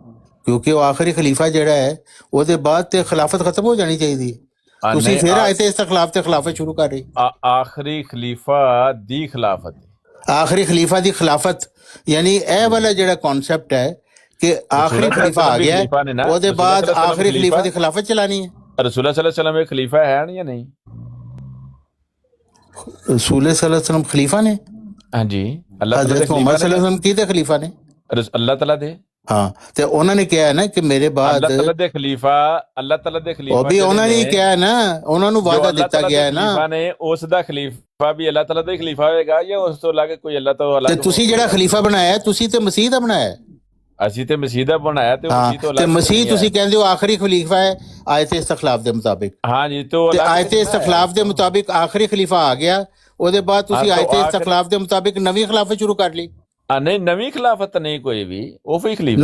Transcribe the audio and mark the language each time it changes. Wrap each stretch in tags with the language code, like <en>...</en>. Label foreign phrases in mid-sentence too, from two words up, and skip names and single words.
<pa>ਕਿਉਂਕਿ ਉਹ ਆਖਰੀ ਖਲੀਫਾ ਜਿਹੜਾ ਹੈ ਉਹਦੇ ਬਾਅਦ ਤੇ ਖਿਲਾਫਤ ਖਤਮ ਹੋ ਜਾਣੀ ਚਾਹੀਦੀ ਹੈ, ਤੁਸੀਂ ਫਿਰ ਆਇਤ ਇਸਤਖਲਾਫ ਤੇ ਖਿਲਾਫਤ ਸ਼ੁਰੂ ਕਰ ਰਹੇ। ਆਖਰੀ ਖਲੀਫਾ ਦੀ ਖਿਲਾਫਤ, ਆਖਰੀ ਖਲੀਫਾ ਦੀ ਖਿਲਾਫਤ, ਯਾਨੀ ਇਹ ਵਾਲਾ ਜਿਹੜਾ ਕਨਸੈਪਟ ਹੈ ਕਿ ਆਖਰੀ ਖਲੀਫਾ ਆ ਗਿਆ ਉਹਦੇ ਬਾਅਦ ਆਖਰੀ ਖਲੀਫਾ ਦੀ ਖਿਲਾਫਤ ਚਲਾਣੀ ਹੈ। ਰਸੂਲ</pa> <ar>صلى الله عليه وسلم</ar> <pa>ਖਲੀਫਾ ਹੈ ਜਾਂ ਨਹੀਂ? रसूल</pa> <ar>صلى الله عليه وسلم</ar> <pa>ਖਲੀਫਾ ਨੇ? ਹਾਂ ਜੀ, हज़रत मोहम्मद</pa> <ar>صلى الله عليه وسلم</ar> <pa>ਕੀ ਖਲੀਫਾ ਨੇ? ਅੱਲਾਹ ਤਾਲਾ ਦੇ।</pa> <ur>ہاں، تو انہوں نے کیا ہے نا کہ میرے بعد</ur> <pa>ਅੱਲਾਹ ਤਾਲਾ ਦੇ ਖਲੀਫਾ, ਅੱਲਾਹ ਤਾਲਾ ਦੇ ਖਲੀਫਾ,</pa> <ur>وہ بھی انہوں نے کیا ہے نا، انہوں نے وعدہ دتا گیا ہے نا,</ur> <pa>ਨੇ ਉਸ ਦਾ ਖਲੀਫਾ ਭੀ ਅੱਲਾਹ ਤਾਲਾ ਦਾ ਖਲੀਫਾ ਹੋਏਗਾ ਯਾ ਉਸ ਤੋ ਅਲਗ ਕੋਈ ਅੱਲਾਹ ਤੋ ਅਲਗ? ਤੇ ਤੁਸੀ ਜੇੜਾ ਖਲੀਫਾ ਬਣਾਇਆ ਹੈ ਤੁਸੀ ਤੇ ਮਸੀਹ ਦਾ ਬਣਾਇਆ ਹੈ? ਅਸੀਂ ਤੇ ਮਸੀਹ ਦਾ ਬਣਾਇਆ ਤੇ ਮਸੀਹ ਤੋਂ ਤੇ ਮਸੀਹ ਤੁਸੀਂ ਕਹਿੰਦੇ ਹੋ ਆਖਰੀ ਖਲੀਫਾ ਹੈ ਆਇਤ ਇਸਤਖਲਾਫ ਦੇ ਮੁਤਾबिक। ਹਾਂ ਜੀ, ਤੇ ਆਇਤ ਇਸਤਖਲਾਫ ਦੇ ਮੁਤਾबिक ਆਖਰੀ ਖਲੀਫਾ ਆ ਗਿਆ, ਉਹਦੇ ਬਾਅਦ ਤੁਸੀਂ ਆਇਤ ਇਸਤਖਲਾਫ ਦੇ ਮੁਤਾबिक ਨਵੀਂ ਖਿਲਾਫਤ ਸ਼ੁਰੂ ਕਰ ਲਈ। ਨਹੀਂ, ਨਵੀਂ ਖਿਲਾਫਤ ਨਹੀਂ ਕੋਈ ਵੀ, ਉਹ ਵੀ ਖਲੀਫਾ</pa>